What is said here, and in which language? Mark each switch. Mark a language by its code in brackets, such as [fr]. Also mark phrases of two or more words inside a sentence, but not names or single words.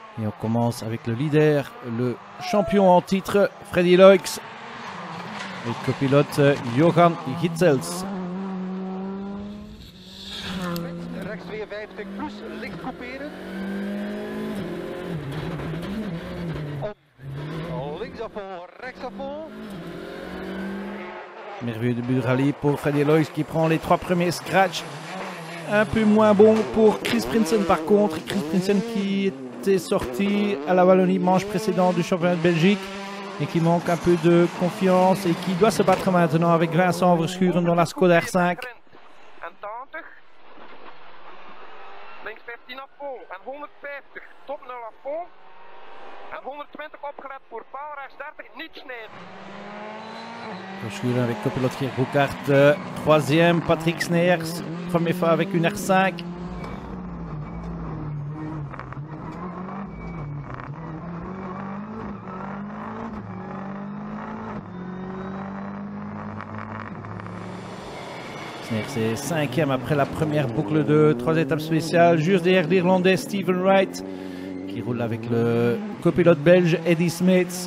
[fr] Et on commence avec le leader, le champion en titre, Freddy Loix. Et le copilote Johan Gitzels. [nl] Rechts 52 plus, licht couperen. Links [fr] à fond, [nl] rechts [fr] à fond. Merveilleux début de rallye pour Freddy Loix qui prend les 3 premiers scratchs. Un peu moins bon pour Chris Prinsen par contre. Chris Prinsen qui était sorti à la Wallonie manche précédente du championnat de Belgique et qui manque un peu de confiance et qui doit se battre maintenant avec Vincent Verschuren dans la Skoda R5. [nl] Links 15 [fr] à fond [nl] en 150, top 0 [fr] à fond. [nl] En 120 opgelet voor paal, rechts 30, niet snijden. [fr] Verschuren avec copilote Geert Bouckaert, troisième, Patrick Sneers, première fois avec une R5. Sneers est cinquième après la première boucle de 3 étapes spéciales, juste derrière l'Irlandais Stephen Wright, qui roule avec le copilote belge Eddie Smits.